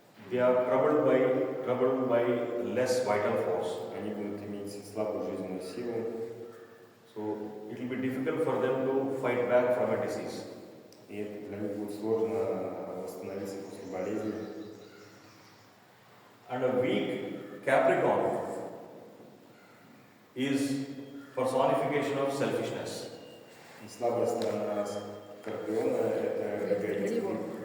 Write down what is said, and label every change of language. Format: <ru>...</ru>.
<en>They are troubled by less vital force.</en> <ru>Они будут иметь слабую жизненную силу.</ru> <en>So it will be difficult for them to fight back from a disease.</en> <ru>И это для них будет сложно восстановиться после болезни.</ru> <en>And a weak Capricorn is personification of selfishness.</en> <ru>И слабая сторона Скорпиона – это эгоизм.</ru>